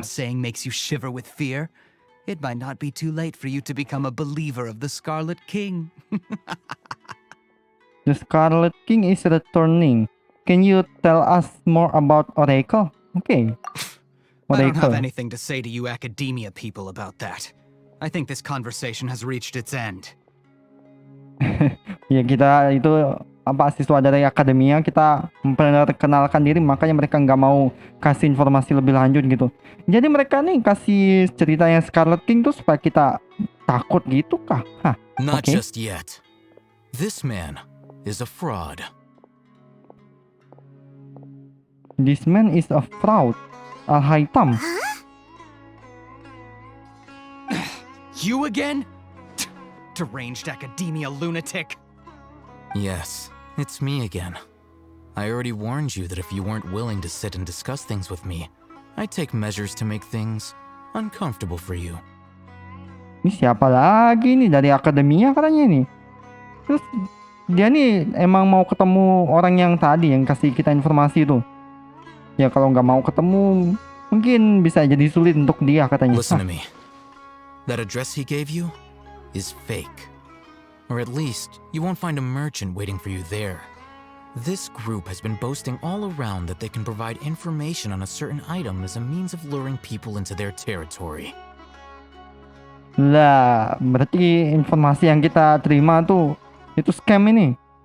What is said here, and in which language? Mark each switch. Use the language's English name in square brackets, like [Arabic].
[English] I'm saying makes you shiver with fear, it might not be too late for you to become a believer of the Scarlet King. The Scarlet King is returning. Can you tell us more about Oracle? Okay. I don't have Oracle. anything to say to you academia people about that. I think this conversation has reached its end. [Indonesian] Ya kita itu apa siswa dari akademia, kita memperkenalkan diri, makanya mereka nggak mau kasih informasi lebih lanjut gitu. Jadi mereka nih kasih cerita yang Scarlet King tuh supaya kita takut gitu kah? Hah? [English] Not Okay. just yet. This man is a fraud. This man is a fraud. Al-Haytham. You again? Deranged academia lunatic. Yes, it's me again. I already warned you that if you weren't willing to sit and discuss things with me, I'd take measures to make things uncomfortable for you. [Indonesian] Ini siapa lagi nih dari akademia katanya nih? Terus dia nih emang mau ketemu orang yang tadi yang kasih kita informasi itu. Ya kalau nggak mau ketemu, mungkin bisa jadi sulit untuk dia katanya. [English] Listen to me. That address he gave you is fake. Or at least, you won't find a merchant waiting for you there. This group has been boasting all around that they can provide information on a certain item as a means of luring people into their territory. [Indonesian] Lah, berarti informasi yang kita terima tuh itu scam ini.